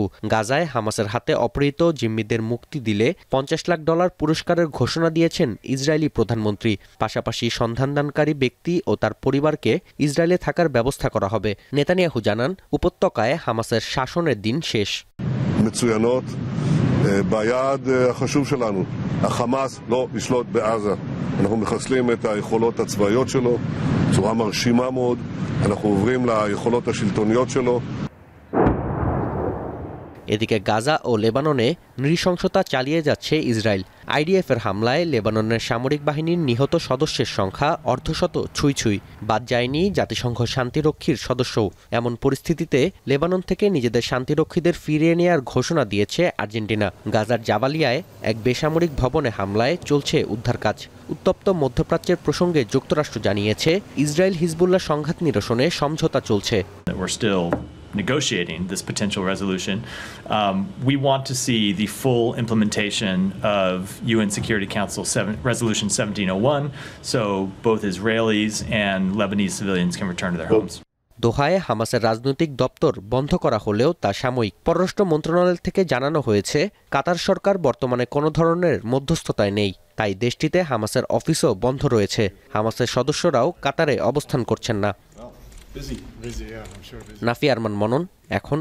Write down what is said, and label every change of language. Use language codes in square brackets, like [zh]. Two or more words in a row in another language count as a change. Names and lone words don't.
[bn] গাজায় হামাসের হাতে অপহৃত জিম্মিদের মুক্তি দিলে $50 লাখ পুরস্কারের ঘোষণা দিয়েছেন ইসরায়েলি প্রধানমন্ত্রী। পাশাপাশি সন্ধানদানকারী ব্যক্তি ও তার পরিবারকে ইসরায়েলে থাকার ব্যবস্থা করা হবে। নেতানিয়াহু জানান, উপত্যকায় হামাসের শাসনের দিন শেষ। [he] ביעד החשוב שלנו, החמאס לא ישלוט בעזה. אנחנו מחסלים את היכולות הצבאיות שלו בצורה מרשימה מאוד. אנחנו עוברים ליכולות השלטוניות שלו. [bn] এদিকে গাজা ও লেবাননে নৃশংসতা চালিয়ে যাচ্ছে ইসরায়েল। আইডিএফের হামলায় লেবাননের সামরিক বাহিনীর নিহত সদস্যের সংখ্যা অর্ধশত ছুঁই। বাদ যায়নি জাতিসংঘ শান্তিরক্ষীর সদস্যও। এমন পরিস্থিতিতে লেবানন থেকে নিজেদের শান্তিরক্ষীদের ফিরিয়ে নেয়ার ঘোষণা দিয়েছে আর্জেন্টিনা। গাজার জাবালিয়ায় এক বেসামরিক ভবনে হামলায় চলছে উদ্ধার কাজ। উত্তপ্ত মধ্যপ্রাচ্যের প্রসঙ্গে যুক্তরাষ্ট্র জানিয়েছে, ইসরায়েল হিজবুল্লাহ সংঘাত নিরসনে সমঝোতা চলছে। [en] Negotiating this potential resolution. We want to see the full implementation of UN Security Council Resolution 1701, so both Israelis and Lebanese civilians can return to their homes. [bn] দোহায় হামাসের রাজনৈতিক দপ্তর বন্ধ করা হলেও তা সাময়িক। পররাষ্ট্র মন্ত্রণালয় থেকে জানানো হয়েছে, কাতার সরকার বর্তমানে কোনো ধরনের মধ্যস্থতায় নেই। তাই দেশটিতে হামাসের অফিসও বন্ধ রয়েছে। হামাসের সদস্যরাও কাতারে অবস্থান করছেন না। নাফি আরমান মনন, এখন